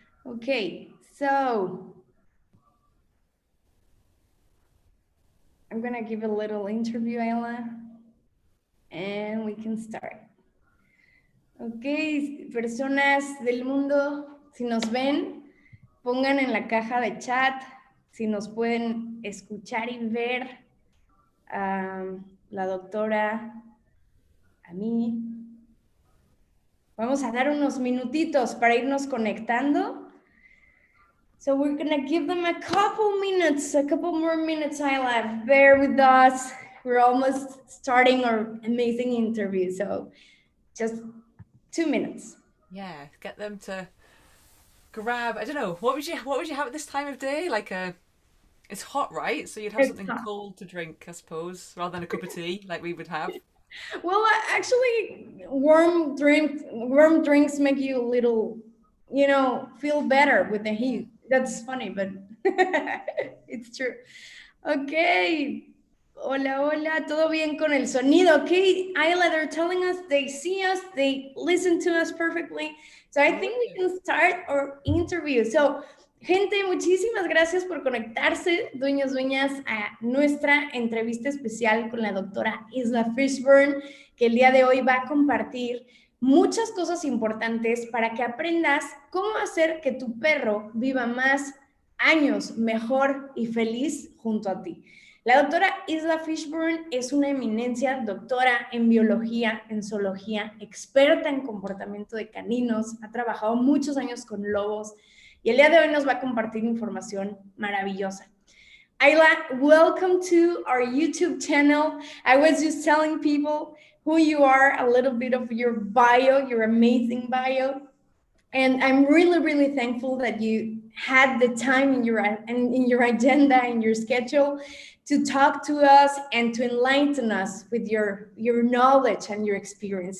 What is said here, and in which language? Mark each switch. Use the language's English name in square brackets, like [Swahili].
[English] Okay, so I'm gonna give a little interview, Ayla, and we can start. [Spanish] Ok, personas del mundo, si nos ven, pongan en la caja de chat si nos pueden escuchar y ver a la doctora, a mí. Vamos a dar unos minutitos para irnos conectando. [English] So we're gonna give them a couple more minutes, Isla. Bear with us. We're almost starting our amazing interview. So just 2 minutes. Yeah, get them to grab. I don't know. What would you have at this time of day? Like a. It's hot, right? So you'd have It's something hot. cold to drink, I suppose, rather than a cup of tea like we would have. Well, actually, warm drinks make you a little, feel better with the heat. That's funny, but it's true. Okay. [Spanish] Hola, hola, todo bien con el sonido. [English] Okay, Ayla, they're telling us they see us, they listen to us perfectly. So I think we can start our interview. [Spanish] So, gente, muchísimas gracias por conectarse, dueños, dueñas, a nuestra entrevista especial con la doctora Isla Fishburn, que el día de hoy va a compartir muchas cosas importantes para que aprendas cómo hacer que tu perro viva más años mejor y feliz junto a ti. La doctora Isla Fishburn es una eminencia, doctora en biología, en zoología, experta en comportamiento de caninos, ha trabajado muchos años con lobos y el día de hoy nos va a compartir información maravillosa. [English] Ayla, welcome to our YouTube channel. I was just telling people who you are, a little bit of your bio, your amazing bio. And I'm really, really thankful that you had the time in your agenda, in your schedule, to talk to us and to enlighten us with your knowledge and your experience.